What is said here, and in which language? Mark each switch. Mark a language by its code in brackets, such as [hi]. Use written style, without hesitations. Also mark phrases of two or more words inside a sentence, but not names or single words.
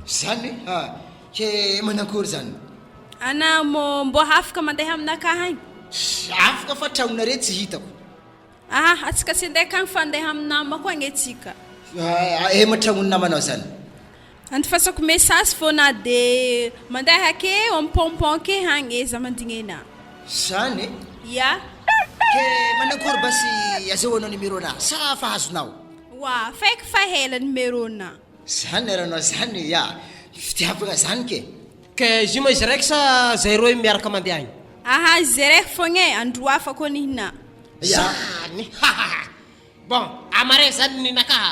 [mg] zany ke manankory zany ana mo mbo afaka mandeha aminakahy agny afaka fa tragnonare tsy hitako atsika tsy andeha akagny fa andeha aminamako agny atsika matragnony namanao zany antifasako message fona de mandeha ake ampompon ke hagny za mandigny ana zany ya ke manankory basy azahoanao numéro na sa fa hazonao faiky fa hela numéro na zany aranao zany fitiavagna zany ke izy ma izy raiky sa zay roe miaraka mandeha agny zay raiky fogna andro afako anihina zany bon amare zany ninakaha